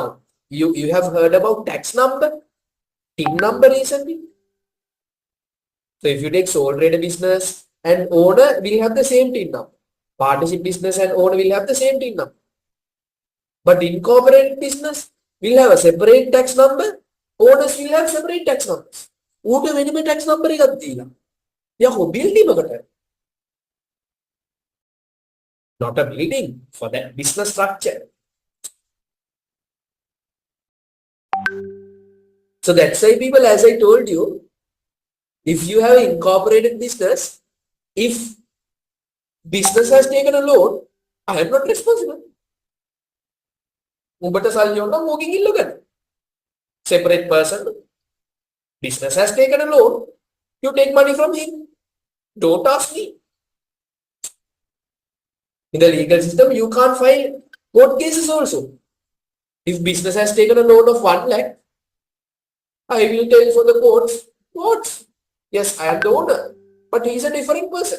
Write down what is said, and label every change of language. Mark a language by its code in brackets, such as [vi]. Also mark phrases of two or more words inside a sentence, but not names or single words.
[en] You have heard about tax number, TIN number recently. So if you take sole trader business and owner will have the same TIN number. Partnership business and owner will have the same TIN number. But incorporated business will have a separate tax number. Owners will have separate tax numbers. [si] ඌට වෙනම [en] tax number [si] එකක් දීලා. යකෝ building එකට. [en] Not a building, for that business structure. So that's why people, as I told you, if you have incorporated business, if business has taken a loan, I am not responsible. [si] උඹට සල්ලි ඕන නම් ඕකෙන් ඉල්ල ගන්න. [en] Separate person. Business has taken a loan. You take money from him. Don't ask me. In the legal system, you can't file court cases also. If business has taken a loan of 1 lakh, I will tell for the courts, yes, I am the owner, but he is a different person.